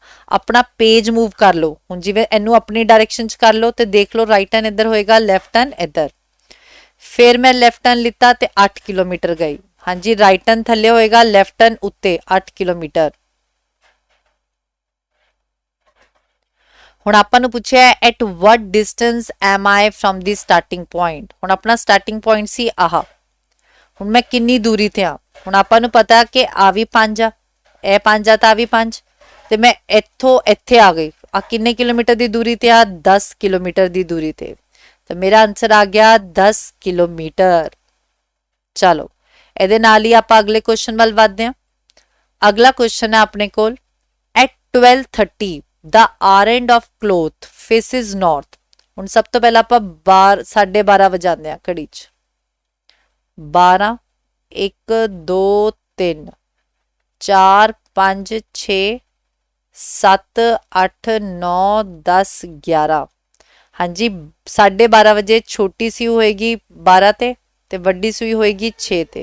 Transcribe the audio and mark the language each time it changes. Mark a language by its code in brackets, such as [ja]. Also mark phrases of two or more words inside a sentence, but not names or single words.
[pa] ਆਪਣਾ ਪੇਜ ਮੂਵ ਕਰ ਲਓ, ਹੁਣ ਜਿਵੇਂ ਇਹਨੂੰ ਆਪਣੀ ਡਾਇਰੈਕਸ਼ਨ 'ਚ ਕਰ ਲਓ ਤੇ ਦੇਖ ਲਓ [en] right turn [pa] ਇੱਧਰ ਹੋਏਗਾ, [en] left turn [pa] ਇੱਧਰ। ਫਿਰ ਮੈਂ [en] left turn [pa] ਲਿੱਤਾ ਤੇ 8 ਕਿਲੋਮੀਟਰ ਗਈ, ਹਾਂਜੀ [en] right turn [pa] ਥੱਲੇ ਹੋਏਗਾ, [en] left turn [pa] ਉੱਤੇ 8 ਕਿਲੋਮੀਟਰ। ਹੁਣ ਆਪਾਂ ਨੂੰ ਪੁੱਛਿਆ [en] at what distance am I from the starting point, [pa] ਹੁਣ ਆਪਣਾ [en] starting point [pa] ਸੀ ਆਹ, ਹੁਣ ਮੈਂ ਕਿੰਨੀ ਦੂਰੀ ਤੇ ਆ। ਹੁਣ ਆਪਾਂ ਨੂੰ ਪਤਾ ਕਿ ਆ ਵੀ 5 ਆ, ਇਹ 5 ਆ ਤਾਂ ਆ ਵੀ 5, ਤੇ ਮੈਂ ਇੱਥੋਂ ਇੱਥੇ ਆ ਗਈ, ਆ ਕਿੰਨੇ ਕਿਲੋਮੀਟਰ ਦੀ ਦੂਰੀ ਤੇ ਆ 10 ਕਿਲੋਮੀਟਰ ਦੀ ਦੂਰੀ ਤੇ, ਤਾਂ ਮੇਰਾ ਆਨਸਰ ਆ ਗਿਆ 10 ਕਿਲੋਮੀਟਰ। ਚਲੋ ਇਹਦੇ ਨਾਲ ਹੀ ਆਪਾਂ ਅਗਲੇ ਕੁਐਸਚਨ ਵੱਲ ਵਧਦੇ ਹਾਂ। ਅਗਲਾ ਕੁਐਸਚਨ ਹੈ ਆਪਣੇ ਕੋਲ [en] at 12:30 the R end of cloth faces north. [pa] ਹੁਣ ਸਭ ਤੋਂ ਪਹਿਲਾਂ ਆਪਾਂ 12:30 ਵਜਾਉਂਦੇ ਆ ਘੜੀ 'ਚ, 12 1 2 3 4 5 6 7 8 9 10 11, ਹਾਂਜੀ 12:30 ਵਜੇ ਛੋਟੀ ਸੂਈ ਹੋਏਗੀ 12 ਤੇ ਵੱਡੀ ਸੂਈ ਹੋਏਗੀ 6 ਤੇ।